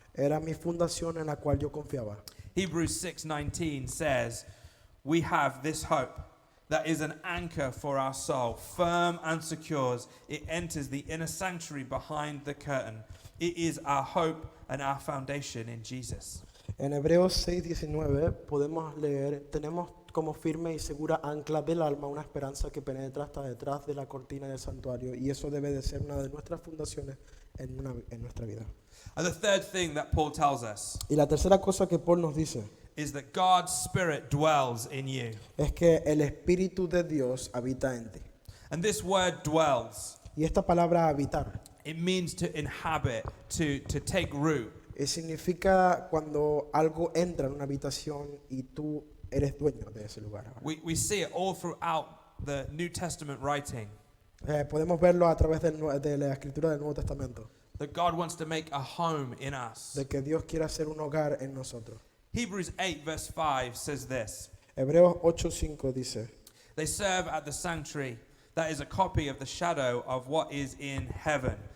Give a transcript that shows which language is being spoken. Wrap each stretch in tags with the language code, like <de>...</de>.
<es>era mi fundación en la cual yo confiaba.</es> <en>Hebrews 6:19 says, "We have this hope that is an anchor for our soul, firm and secure. It enters the inner sanctuary behind the curtain. It is our hope and our foundation in Jesus."</en> <es>En Hebreos 6:19 podemos leer, tenemos como firme y segura ancla del alma una esperanza que penetra hasta detrás de la cortina del santuario, y eso debe de ser una de nuestras fundaciones en nuestra vida.</es> <en>And the third thing that Paul tells us</en> <es>Y la tercera cosa que Paul nos dice</es> <en>is that God's Spirit dwells in you.</en> <es>es que el Espíritu de Dios habita en ti.</es> <en>And this word dwells,</en> <es>Y esta palabra habitar</es> <en>it means to inhabit, to take root.</en> <es>significa cuando algo entra en una habitación y tú eres dueño de ese lugar.</es> <en>We see it all throughout the New Testament writing,</en> <es>Podemos verlo a través de la escritura del Nuevo Testamento,</es> <en>that God wants to make a home in us.</en> <es>de que Dios quiere hacer un hogar en nosotros.</es> <en>Hebrews 8 verse 5 says this,</en> <es>Hebreos 8:5 dice,</es> <en>"They serve at the sanctuary that is a copy of the shadow of what is in heaven.</en>